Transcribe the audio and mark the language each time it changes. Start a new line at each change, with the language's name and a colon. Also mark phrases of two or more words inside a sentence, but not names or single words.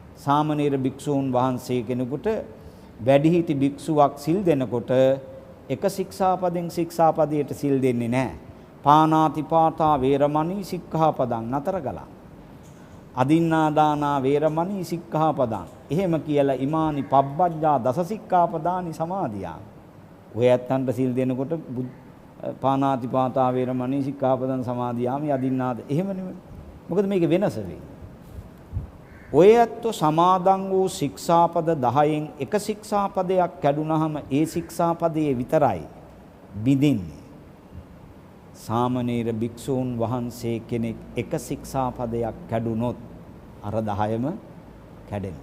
Sinhala: සාමණේර භික්ෂූන් වහන්සේ කෙනෙකුට වැඩිහිටි භික්ෂුවක් සිල් දෙනකොට එක ශික්ෂාපදෙන් ශික්ෂාපදයට සිල් දෙන්නේ නැහැ.
Pali: පාණාතිපාතා වේරමණී සික්ඛාපදං
Sinhala: නතර කළා.
Pali: අදින්නා දානා වේරමණී සික්ඛාපදං.
Sinhala: එහෙම කියලා
Pali: ඉමානි පබ්බජ්ජා දස සික්ඛාපදානි සමාදියා.
Sinhala: ඔය ඇත්තන්ට සිල් දෙනකොට
Pali: පාණාතිපාතා වේරමණී සික්ඛාපදං සමාදියාමි අදින්නාද
Sinhala: එහෙම නෙමෙයි. මොකද මේක වෙනස වෙයි. ඔය ඇත්තෝ සමාදන් වූ ශික්ෂාපද 10න් එක ශික්ෂාපදයක් කැඩුනහම ඒ ශික්ෂාපදයේ විතරයි බිඳින්නේ. සාමණේර භික්ෂූන් වහන්සේ කෙනෙක් එක ශික්ෂාපදයක් කැඩුනොත් අර 10ම කැඩෙනවා.